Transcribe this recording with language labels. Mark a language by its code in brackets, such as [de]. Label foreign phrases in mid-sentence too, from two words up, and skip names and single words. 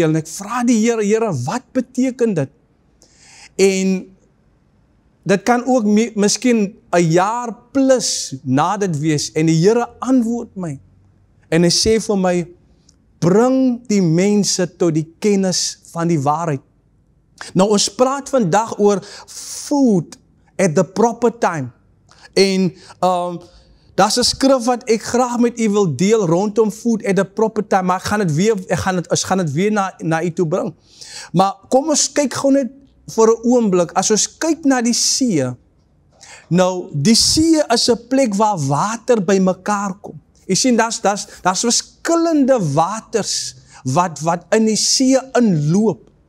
[af] En ek vra die Here, wat beteken dit? En dit kan ook miskien 'n jaar plus na dit wees. En die Here antwoord my. En hy sê vir my, bring die mense tot die kennis van die waarheid. Nou ons praat vandag oor [en] food at the proper time. [af] En daar's 'n skrif wat ek graag met u wil deel rondom [en] food at the proper time, [af] maar ek gaan dit weer na u toe bring. Maar kom ons kyk gou net vir 'n oomblik, as ons kyk na die see, nou die see is 'n plek waar water bymekaar kom. Jy sien, daar's verskillende waters wat in die see inloop.